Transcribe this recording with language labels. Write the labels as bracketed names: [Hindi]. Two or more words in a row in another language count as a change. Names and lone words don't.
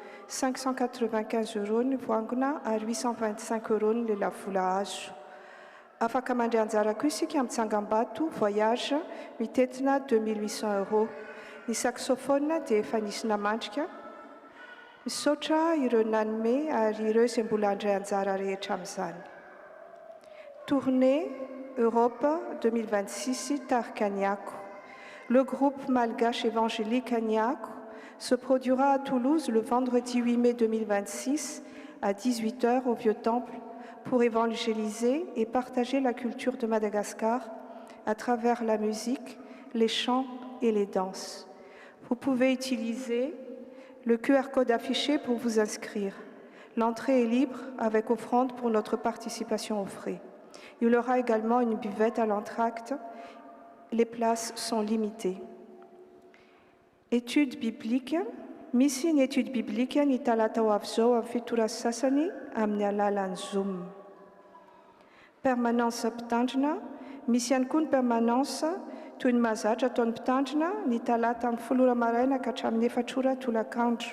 [Malagasy] 595 € ny voangona ary 825 € ny lelavola azo. Afaka mandray anjara koa isika amin'ny tsangam-bato voyage mitetina 2800 €. Ny saxophone dia efa nisy namandrika. Misaotra ireo nanome ary ireo izay mbola handray anjara rehetra amin'izany. [French] Tournée Europe 2026 Tarkaniako. Le groupe malgache évangélique Aniako se produira à Toulouse le vendredi 8 mai 2026 à 18 h au Vieux-Temple pour évangéliser et partager la culture de Madagascar à travers la musique, les chants et les danses. Vous pouvez utiliser le QR code affiché pour vous inscrire. L'entrée est libre avec offrande pour notre participation aux frais. Il y aura également une buvette à l'entracte. Les places sont limitées. Étude biblique. [Malagasy] Misy ny [French] étude biblique [Malagasy] ny talata ho avy zao amin'ny fitora sasany amin'ny alalan'ny Zoom. Permanence mpitandrina. Misy ihany koa ny permanence toy ny mahazatra ataon'ny mpitandrina ny talata amin'ny 10 ora maraina ka hatramin'ny 4 ora tolakandro.